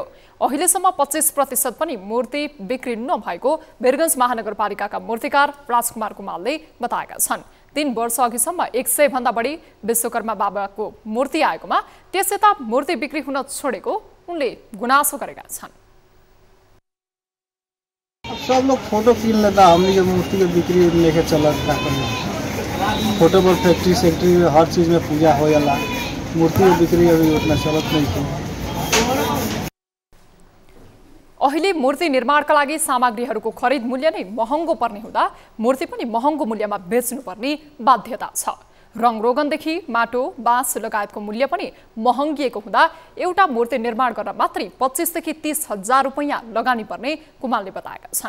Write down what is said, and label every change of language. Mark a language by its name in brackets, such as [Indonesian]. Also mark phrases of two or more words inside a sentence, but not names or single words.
[Nepali] अहिलेसम्म 25% पनि मूर्ति बिक्री नभएको वीरगञ्ज महानगरपालिकाका मूर्तिकार राजकुमार कुमारले बताएका छन्। 3 वर्ष अघिसम्म 100 भन्दा बढी विश्वकर्मा बाबाको मूर्ति आएकोमा त्यसयता मूर्ति बिक्री हुन छोडेको उनले गुनासो गरेका छन्। [Bhojpuri] सब लोग फोटो खींच लेता, हमने जो मूर्ति की बिक्री लेके चला फोटो पर फैक्ट्री सेक्ट्री हर चीज़ में पूजा हो जाला, मूर्ति की बिक्री अभी उतना चलत नहीं थी। [Nepali] अहिले मूर्ति निर्माणका लागि सामग्रीहरूको खरिद मूल्य नै महँगो पर्ने हुँदा मूर्ति पनि महँगो मूल्यमा बेच्नुपर्ने बाध्यता छ। रङरोगनदेखि माटो, बाँस लगायतको मूल्य पनि महँगिएको हुँदा एउटा मूर्ति निर्माण गर्न मात्रै 25 देखि 30 हजार रुपैयाँ लगानी पर्ने कुमालले बताएका छन्।